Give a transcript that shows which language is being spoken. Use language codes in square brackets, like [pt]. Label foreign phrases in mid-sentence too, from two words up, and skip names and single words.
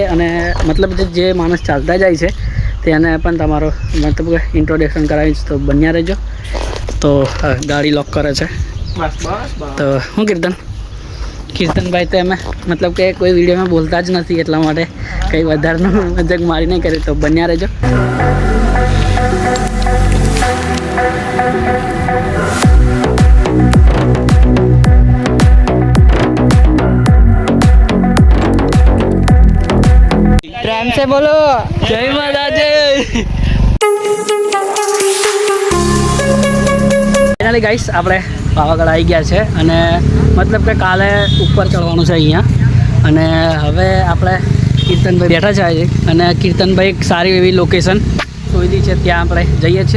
[gu] અને મતલબ જે માણસ ચાલતા જાય છે તેને પણ તમારો મતલબ કે ઇન્ટ્રોડક્શન કરાવીશ, તો બન્યા રહેજો. તો ગાડી લોક કરે છે તો શું કીર્તનભાઈ તો એમ મતલબ કે કોઈ વિડીયોમાં બોલતા જ નથી, એટલા માટે કંઈ વધારનું મજાક મારી નહીં કરી. તો બન્યા રહેજો. [hi] प्रेम से बोलो [gu] જય માતાજી. ફાઇનલી ગાઈસ આપણે પાવાગઢ આવી ગયા છે અને મતલબ કે કાલે ઉપર ચડવાનું છે અહીંયા. અને હવે આપણે કીર્તનભાઈ બેઠા છે આજે અને કીર્તનભાઈ એક સારી એવી લોકેશન શોધી છે, ત્યાં આપણે જઈએ છીએ.